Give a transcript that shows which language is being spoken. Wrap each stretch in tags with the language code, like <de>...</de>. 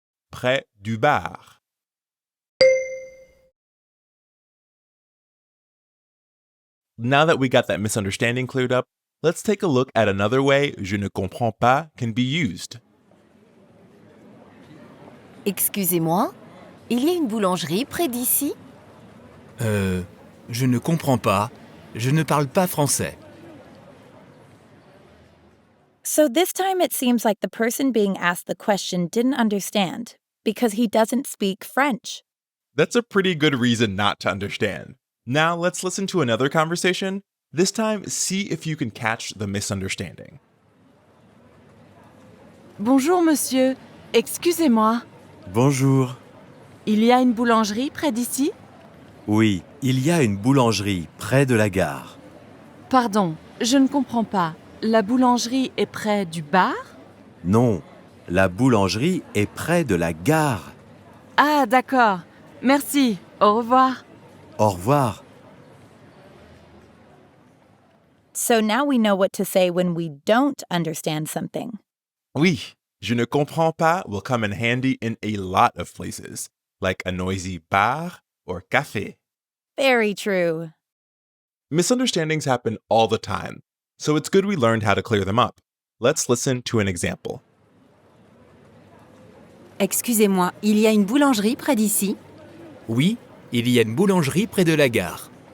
<fr>Près du bar.</fr> <en>Now that we got that misunderstanding cleared up, let's take a look at another way</en> <fr>je ne comprends pas</fr> <en>can be used.</en> <fr>Excusez-moi, il y a une boulangerie près d'ici? Je ne comprends pas. Je ne parle pas français.</fr> <en>So this time it seems like the person being asked the question didn't understand because he doesn't speak French. That's a pretty good reason not to understand. Now let's listen to another conversation. This time, see if you can catch the misunderstanding.</en> <fr>Bonjour monsieur, excusez-moi, Bonjour. il y a une boulangerie près d'ici? Oui, il y a une boulangerie près de la gare. Pardon, je ne comprends pas. La boulangerie est près du bar? Non, la boulangerie est près de la gare. Ah d'accord, merci, au revoir. Au revoir.</fr> <en>So now we know what to say when we don't understand something.</en> <fr>Oui, je ne comprends pas</fr> <en>will come in handy in a lot of places, like a noisy bar or café. Very true. Misunderstandings happen all the time, so it's good we learned how to clear them up. Let's listen to an example.</en> <fr>Excusez-moi, il y a une boulangerie près d'ici? Oui, il y a une boulangerie près de la gare.</fr>